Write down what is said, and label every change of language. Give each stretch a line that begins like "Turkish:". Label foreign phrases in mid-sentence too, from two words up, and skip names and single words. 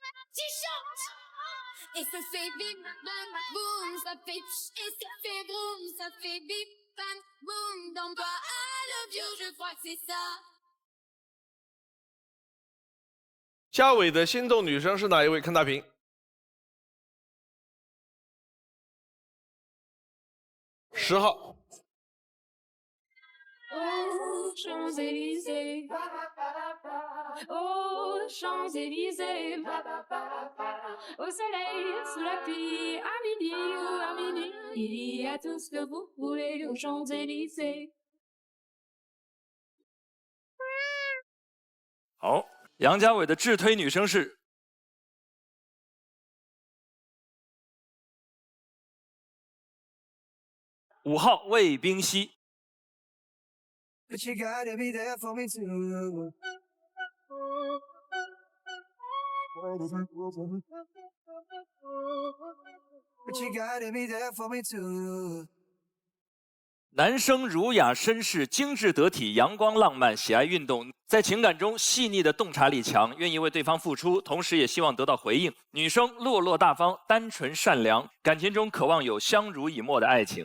French: Et ça fait bip bam boum, ça fait tch, et ça fait boum, ça fait bip bam boum. Dans toi,
English: I love you,
French: je crois que c'est ça.
Chinese: 嘉伟的心动女生是哪一位？看大屏。10号。
French: Oh, Champs-Élysées. Oh, Champs-Élysées. Au soleil, sous la pluie, à midi ou à minuit, il y a tout ce que vous voulez aux Champs-Élysées.
Chinese: 好，杨家伟的智推女生是5号魏冰溪。
English: But you gotta be there for me too. But you gotta be there for me too.
Chinese: 男生儒雅绅士、精致得体、阳光浪漫，喜爱运动，在情感中细腻的洞察力强，愿意为对方付出，同时也希望得到回应。女生落落大方、单纯善良，感情中渴望有相濡以沫的爱情。